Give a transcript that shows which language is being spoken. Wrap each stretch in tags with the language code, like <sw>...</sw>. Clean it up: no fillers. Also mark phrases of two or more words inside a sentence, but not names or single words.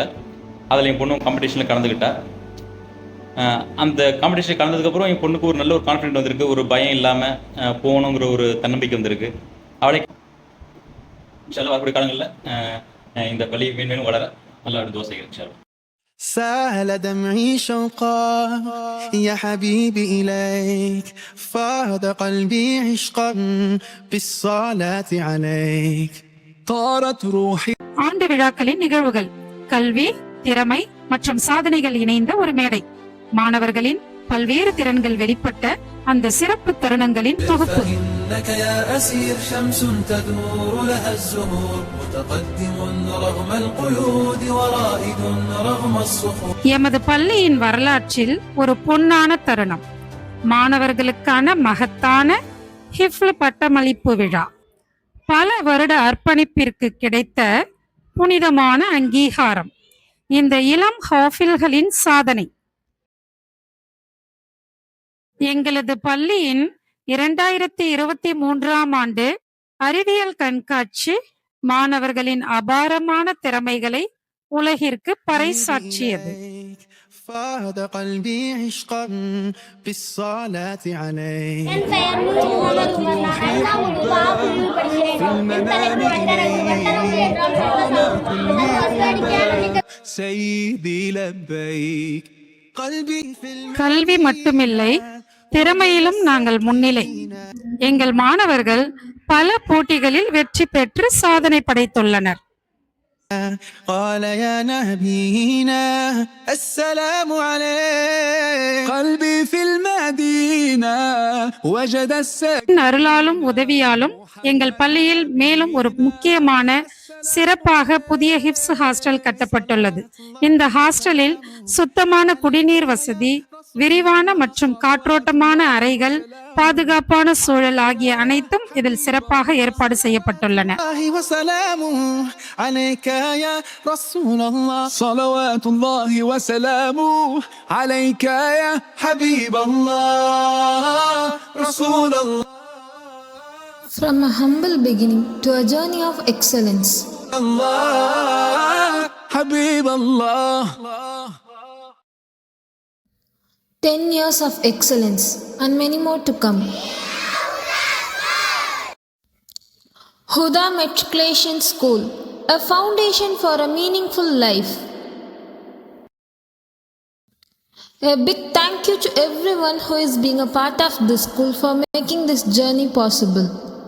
<ta>அதில் என் பொண்ணு காம்படிஷனில் கலந்துக்கிட்டா. அந்த காம்படிஷன் கலந்ததுக்கப்புறம் என் பொண்ணுக்கு ஒரு நல்ல ஒரு கான்ஃபிடென்ட் வந்திருக்கு. ஒரு பயம் இல்லாமல் போகணுங்கிற ஒரு தன்னம்பிக்கை வந்திருக்கு. அவளை இன்ஷால்லா வரக்கூடிய காலங்களில் இந்த பள்ளி மேன்மேலும் வளர நல்லா ஒரு தோசை இன்ஷால்லா.</ta> <ar>سال دمعي شوقا يا حبيبي إليك فاض قلبي عشقا بالصلاة عليك طارت روحي.</ar> <ta>ஆண்டு விழாக்களின் நிகழ்வுகள் கல்வி, திறமை மற்றும் சாதனைகள் இணைந்த ஒரு மேடை. மாணவர்களின் பல்வேறு திறன்கள் வெளிப்பட்ட அந்த சிறப்பு தருணங்களின் தொகுப்பு.</ta> <ar>إنك يا أسير شمس تدور لها الزهور متقدم رغم القيود ورائد رغم الصخور.</ar> <ta>எமது பள்ளியின் வரலாற்றில் ஒரு பொன்னான தருணம், மாணவர்களுக்கான மகத்தான ஹிஃப்ல் பட்டமளிப்பு விழா. பல வருட அர்ப்பணிப்பிற்கு கிடைத்த புனிதமான அங்கீகாரம், இந்த இளம் ஹாஃபில்களின் சாதனை. எங்களது பள்ளியின் 2023ஆம் ஆண்டு அறிவியல் கண்காட்சி மாணவர்களின் அபாரமான திறமைகளை உலகிற்கு பறைசாற்றியது.</ta> <ar>فاض قلبي عشقا بالصلاة عليك سيدي لبيك قلبي في</ar> <ta>கல்வி மட்டுமில்லை, திறமையிலும் நாங்கள் முன்னிலை. எங்கள் மாணவர்கள் பல போட்டிகளில் வெற்றி பெற்று சாதனை படைத்துள்ளனர்.</ta> <ar>قال يا نبينا السلام عليك قلبي في المدينة وجد</ar> <ta>அருளாலும் உதவியாலும் எங்கள் பள்ளியில் மேலும் ஒரு முக்கியமான சிறப்பாக புதிய ஹிப்ஸ் ஹாஸ்டல் கட்டப்பட்டுள்ளது. இந்த ஹாஸ்டலில் சுத்தமான குடிநீர் வசதி, விரிவான மற்றும் காற்றோட்டமான அறைகள், பாதுகாப்பான சூழல் ஆகிய அனைத்தும் இதில் சிறப்பாக ஏற்பாடு செய்யப்பட்டுள்ளன.</ta> <ar>صلوات الله وسلامه عليك يا حبيب الله رسول الله.</ar> <en>From a humble beginning to a journey of excellence.</en> <ar>Allah حبيب الله.</ar> <en>10 years of excellence and many more to come. Huda Matriculation School, a foundation for a meaningful life. A big thank you to everyone who is being a part of this school for making this journey possible.</en>